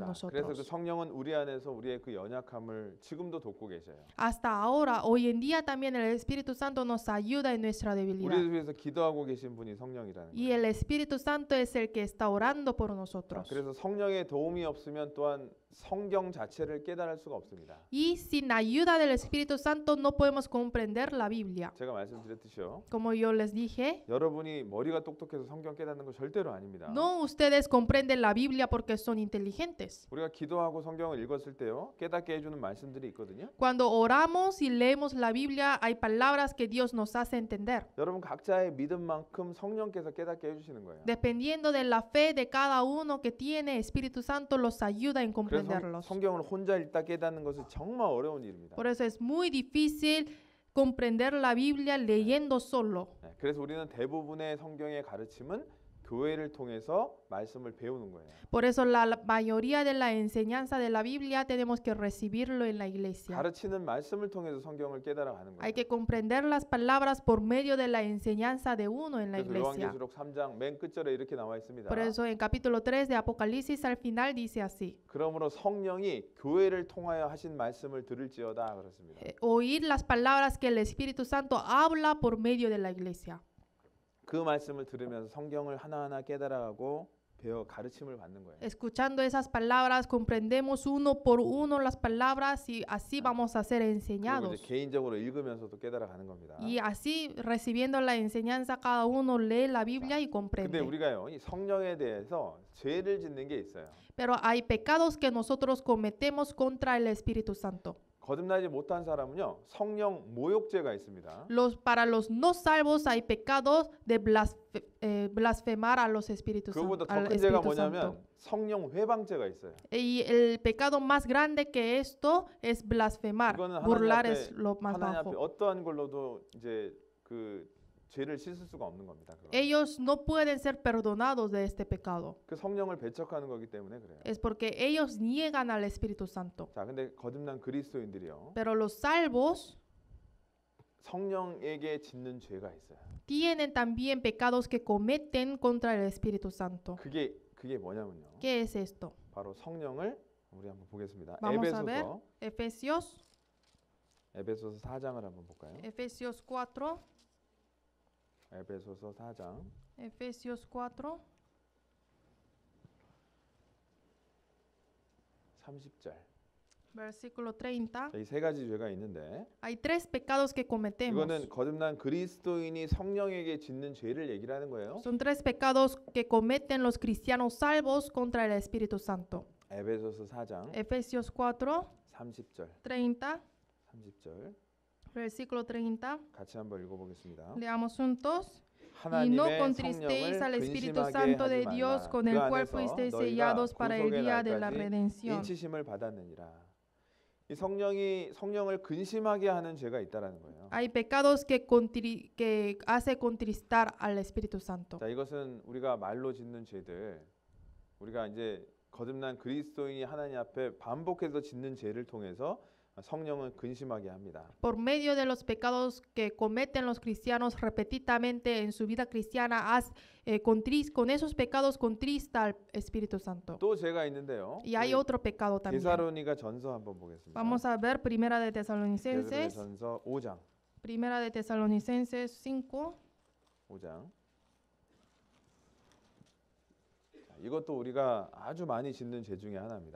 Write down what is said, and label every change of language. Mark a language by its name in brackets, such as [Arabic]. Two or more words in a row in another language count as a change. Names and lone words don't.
[Korean] 자, 그래서 그 [Spanish] nosotros. [Korean] 성령은 우리 안에서 우리의 그 연약함을 지금도 돕고 계셔요. [Spanish] Hasta ahora, hoy en día también el Espíritu Santo nos ayuda en nuestra debilidad. [Korean] 우리를 위해서 기도하고 계신 분이 성령이라는 [Spanish] Y [Korean] 거예요. [Spanish] el Espíritu Santo es el que está orando por [Korean] 자, [Spanish] nosotros. [Korean] 그래서 성령의 도움이 없으면 또한 성경 자체를 깨달을 수가 없습니다. [Spanish] Y sin ayuda del Espíritu Santo no podemos comprender la Biblia. [Korean] 제가 말씀드렸듯이요. [Spanish] Como yo les dije, [Korean] 여러분이 머리가 똑똑해서 성경 깨닫는 거 절대로 아닙니다. [Spanish] no ustedes comprenden la Biblia porque son inteligentes. [Korean] 우리가 기도하고 성경을 읽었을 때요. 깨닫게 해주는 말씀들이 있거든요. [Spanish] Cuando oramos y leemos la Biblia, hay palabras que Dios nos hace entender. [Korean] 여러분 각자의 믿음만큼 성령께서 깨닫게 해주시는 거예요. [Spanish] Dependiendo de la fe de cada uno que tiene, Espíritu Santo los ayuda en [Korean] 그래서 [Spanish] comprenderlos. [Korean] 성경을 혼자 읽다 깨닫는 것은 정말 어려운 일입니다. [Spanish] Por eso es muy difícil comprender la Biblia leyendo solo. [Korean] 네, 그래서 우리는 대부분의 성경의 가르침은 교회를 통해서 말씀을 배우는 거예요. [Spanish] Por eso la mayoría de la enseñanza de la Biblia tenemos que recibirlo en la iglesia. [Korean] 가르치는 말씀을 통해서 성경을 깨달아 가는 거예요. [Spanish] Hay que comprender las palabras por medio de la enseñanza de uno en la [Korean] 그래서 [Spanish] iglesia. [Korean] 요한계시록 3장 맨 끝절에 이렇게 나와 있습니다. [Spanish] Por eso en capítulo 3 de Apocalipsis al final dice así: [Korean] 그러므로 성령이 교회를 통하여 하신 말씀을 들을지어다 그렇습니다. [Spanish] oír las palabras que el Espíritu Santo habla por medio de la iglesia. [Korean] 그 말씀을 들으면서 성경을 하나하나 깨달아가고 배워 가르침을 받는 거예요. [Spanish] Escuchando esas palabras comprendemos uno por uno las palabras y así vamos a ser [Korean] 그리고 [Spanish] enseñados. [Korean] 이제 개인적으로 읽으면서도 깨달아가는 겁니다. [Spanish] Y así recibiendo la enseñanza cada uno lee la Biblia y [Korean] 근데 [Spanish] comprende. [Korean] 우리가요, 이 성령에 대해서 죄를 짓는 게 있어요. [Spanish] Pero hay pecados que nosotros cometemos contra el Espíritu Santo. [Korean] 거듭나지 못한 사람은요, 성령 모욕죄가 있습니다. [Spanish] Para los no salvos hay pecados de blasfemar a los Espíritus [Korean] 그거보다 [Spanish] al [Korean] 더 큰 죄가 [Spanish] Espíritu Santo. [Korean] 뭐냐면 성령 회방죄가 있어요. [Spanish] Y el pecado más grande que esto es blasfemar. [Korean] 그거는 [Spanish] Burlar [Korean] 하나님 [Spanish] es lo más [Korean] 하나님 앞에 [Spanish] bajo. [Korean] 어떠한 걸로도 이제 그 죄를 씻을 수가 없는 겁니다. 그건. [Spanish] Ellos no pueden ser perdonados de este pecado. [Korean] 그 성령을 배척하는 거기 때문에 그래요. [Spanish] Es porque ellos niegan al Espíritu Santo. [Korean] 자, 근데 거듭난 그리스도인들이요, [Spanish] Pero los salvos [Korean] 성령에게 짓는 죄가 있어요. [Spanish] tienen también pecados que cometen contra el Espíritu Santo. [Korean] 그게 뭐냐면요. [Spanish] ¿Qué es esto? [Korean] 바로 성령을 우리 한번 보겠습니다. [Spanish] Vamos a ver [Korean] 에베소서 4장을 한번 볼까요? [Spanish] Efesios 4, [Korean] 에베소서 4장 [Spanish] Efesios 4, [Korean] 30절. [Spanish] versículo 30. [Korean] 이 세 가지 죄가 있는데 [Spanish] Hay tres pecados que cometemos. [Korean] 이거는 거듭난 그리스도인이 성령에게 짓는 죄를 얘기를 하는 거예요. [Spanish] Son tres pecados que cometen los cristianos salvos contra el Espíritu Santo. [Korean] 에베소서 4장 [Spanish] Efesios 4, [Korean] 30절. 30, 30절 [Spanish] versículo 30. [Korean] 같이 한번 읽어보겠습니다. [Spanish] Leamos juntos. Y no [Korean] 하나님의 [Spanish] contristéis al [Korean] 성령을 [Spanish] Espíritu [Korean] 근심하게 [Spanish] Santo [Korean] 하지 [Spanish] de Dios [Korean] 말라. [Spanish] con [Korean] 그 [Spanish] el cual [Korean] 안에서 [Spanish] fuisteis [Korean] 너희가 [Spanish] sellados para el [Korean] 구속의 [Spanish] día de la [Korean] 날까지 [Spanish] redención. [Korean] 인치심을 받았느니라. 이 성령을 근심하게 하는 죄가 있다라는 거예요. [Spanish] Hay pecados que hace contristar al Espíritu Santo. [Korean] 자, 이것은 우리가 말로 짓는 죄들, 우리가 이제 거듭난 그리스도인이 하나님 앞에 반복해서 짓는 죄를 통해서 성령을 근심하게 합니다. [Spanish] Por medio de los pecados que cometen los cristianos repetidamente en su vida cristiana, con esos pecados contrista al Espíritu Santo. [Korean] 또 죄가 있는데요. [Spanish] Y hay otro pecado también. [Korean] 데살로니가 전서 한번 보겠습니다. [Spanish] Vamos a ver Primera de Tesalonicenses, [Korean] 전서 5장. [Spanish] Primera de Tesalonicenses 5. [Korean] 5장. 이것도 우리가 아주 많이 짓는 죄 중에 하나입니다.